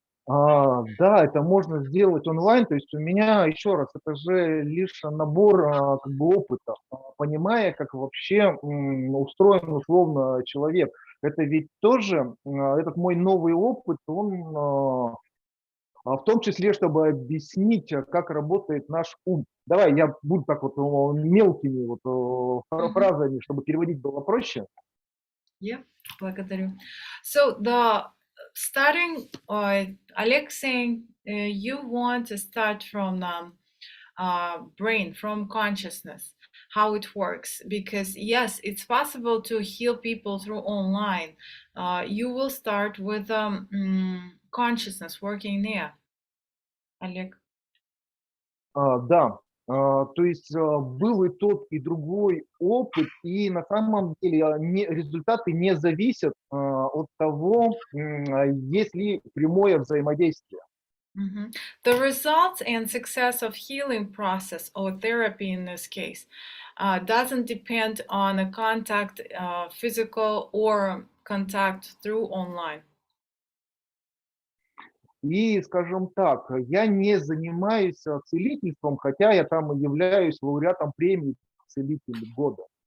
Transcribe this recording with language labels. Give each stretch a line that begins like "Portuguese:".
Russian: Да, это можно сделать онлайн. То есть у меня, еще раз, это же лишь набор как бы опыта, понимая, как вообще устроен условно человек. Это ведь тоже, этот мой новый опыт, он в том числе, чтобы объяснить, как работает наш ум. Давай, я буду так вот мелкими вот фразами, чтобы переводить было проще.
English: Yeah, благодарю. So starting, Oleg saying you want to start from brain, from consciousness, how it works, because yes, it's possible to heal people through online. You will start with consciousness working there. Oleg?
Russian: Да, то есть был и тот, и другой опыт, и на самом деле результаты не зависят от того, есть ли прямое взаимодействие.
English: The results and success of healing process or therapy in this case doesn't depend on a contact, physical or contact through online.
Russian: И, скажем так, я не занимаюсь целительством, хотя я там и являюсь лауреатом премии «Целитель года».